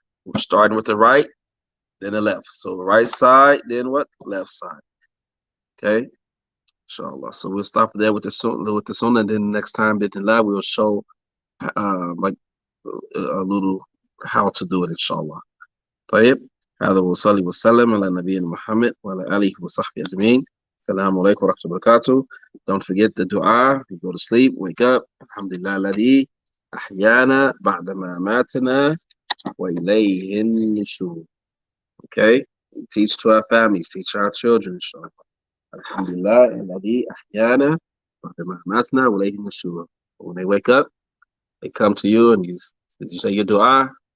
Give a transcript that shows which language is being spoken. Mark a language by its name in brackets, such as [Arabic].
[English] We're starting with the right, then the left. So the right side, then what? Left side. Okay. Inshallah. So we'll stop there with the sunnah, and then next time, bismillah, we'll show like a little how to do it, inshallah. [Arabic] طيب. هذا وصلي وسلم على نبينا محمد وعلى آله وصحبه أجمعين. السلام عليكم ورحمة الله وبركاته. [English] Don't forget the dua. You go to sleep, wake up. [Arabic] Alhamdulillah الذي أحيانا بعدما ماتنا وإليه النشور. [English] Okay? Teach to our families, teach our children, inshallah. [Arabic] Alhamdulillah الذي أحيانا بعدما ماتنا وإليه النشور. [English] When they wake up, they come to you and you say your dua.